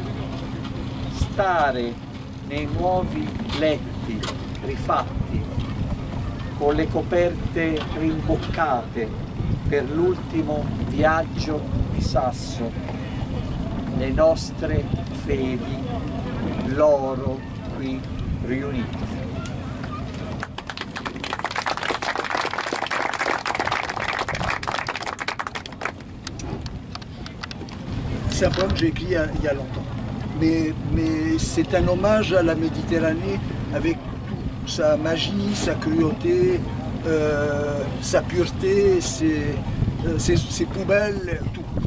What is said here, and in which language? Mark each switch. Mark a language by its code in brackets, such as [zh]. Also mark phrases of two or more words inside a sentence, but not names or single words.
[it] stare nei nuovi letti rifatti con le coperte rimboccate per l'ultimo viaggio di Sasso, le nostre fedi, loro qui riuniti. [fr] C'est un poème que j'ai écrit il y a longtemps. Mais c'est un hommage à la Méditerranée avec tout, sa magie, sa cruauté, sa pureté, ses poubelles, tout.